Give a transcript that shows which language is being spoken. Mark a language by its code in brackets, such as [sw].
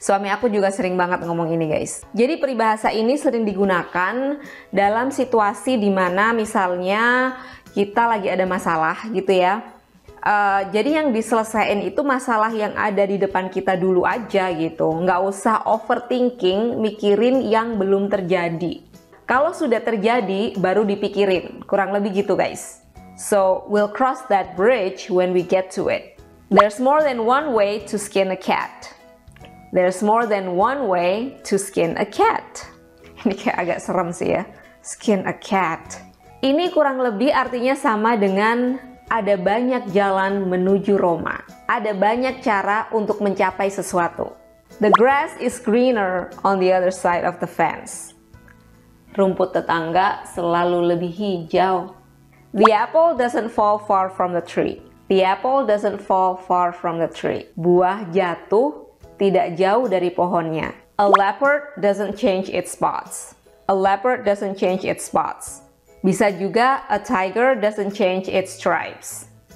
[id] Suami aku juga sering banget ngomong ini guys. Jadi peribahasa ini sering digunakan dalam situasi dimana misalnya kita lagi ada masalah gitu ya. Jadi yang diselesaikan itu masalah yang ada di depan kita dulu aja gitu. Nggak usah overthinking, mikirin yang belum terjadi. Kalau sudah terjadi, baru dipikirin. Kurang lebih gitu guys. [en] So, we'll cross that bridge when we get to it. There's more than one way to skin a cat. There's more than one way to skin a cat. [id] Ini kayak agak serem sih ya. [en] Skin a cat. [id] Ini kurang lebih artinya sama dengan ada banyak jalan menuju Roma. Ada banyak cara untuk mencapai sesuatu. [en] The grass is greener on the other side of the fence. [id] Rumput tetangga selalu lebih hijau. [en] The apple doesn't fall far from the tree. The apple doesn't fall far from the tree. [id] Buah jatuh tidak jauh dari pohonnya. [en] A leopard doesn't change its spots. A leopard doesn't change its spots. [id] Bisa juga [en] a tiger doesn't change its stripes.